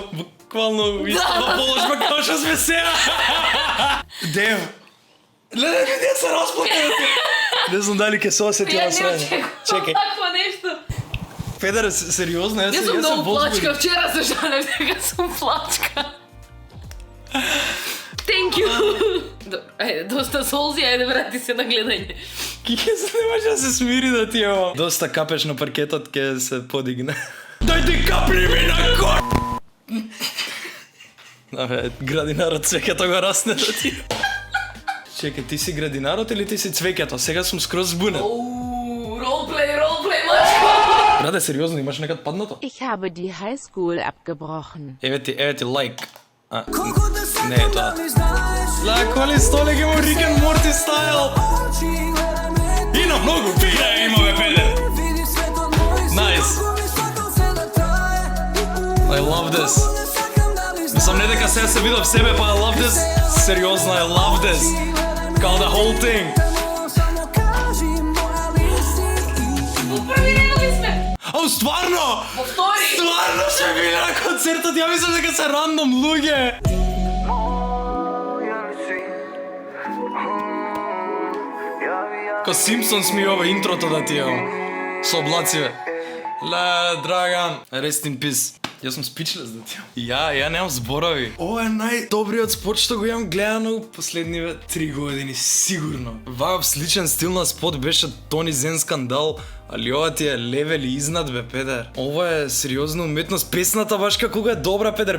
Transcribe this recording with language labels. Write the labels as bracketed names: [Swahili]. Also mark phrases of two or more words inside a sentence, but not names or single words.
[Macedonian] Буквално истава положба како што сме сега. Дев. Леле, видео се расплака да ти. Не знам дали ќе се осети Ја на не срање. очекувам Чекај. такво нешто. Педер, сериозно, Јас сум јас многу плачка, возбуден. вчера се жалев дека сум плачка. [English] Thank you. [Macedonian] Добро, ајде, доста солзи, ајде врати се на гледање. Кике се не може да се смири да ти ево. Доста капеш на паркетот, ќе се подигне. Дај ти капли ми на кор... Абе, градинарот цвеќето го расне да ти. Чекай, ти си градинарот или ти си цвеќето? Сега сум скроз збунет. Оу, ролплей, мачко. Раде, сериозно, имаш некад паднато? [German] Ich habe die Highschool abgebrochen. [Macedonian] Еве ти лайк. Колку да Не сакам е тоа. дали знаеш, Ла, коли столик има Рик and Морти стайл. очи, гледай ме ти, И на многу видеа имаме, педер. види светот мој си, [English] Nice. [Macedonian] колку би сакал се да трае, [English] I love this. [Macedonian] колку да сакам дали знаеш, Мислам не дека сега се видов себе, па [English] I love this. [Macedonian] Сериозно, [English] I love this. Као the whole thing. [Macedonian] само кажи моја ли си. Во први ред ли сме? Ау, стварно! Во втори. Стварно сме били на концертот, ја мислам дека се рандом луѓе. Ко Симпсонс ми ова интрото да ти имам. Со облациве. Ле, Драган, [English] rest in peace. [Macedonian] Јас сум спичлес да ти имам. Ја немам зборови. Ова е најдобриот спот што го имам гледано последниве 3 години, сигурно. Ваков сличен стил на спот беше Тони Зен скандал, али ова ти е левели изнад, бе, педер. Ова е сериозна уметност. Песната баш како е добра, педер.